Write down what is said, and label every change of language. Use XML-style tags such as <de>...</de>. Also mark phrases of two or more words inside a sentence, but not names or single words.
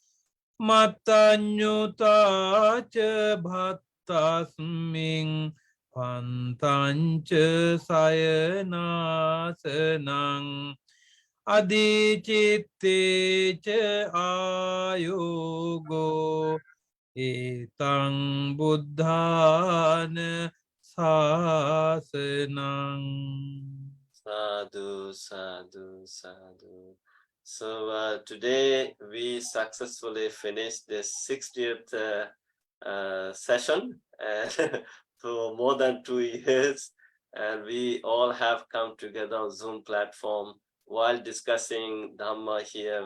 <pi>Matanyuta ca bhattasming Pantanca sayanasanang Adicitte ca ayogo Etang buddhana sasanang. Sadhu, sadhu, sadhu.</pi> <en>So today we successfully finished the 60th session for more than 2 years, and we all have come together on Zoom platform while discussing Dhamma here.</en>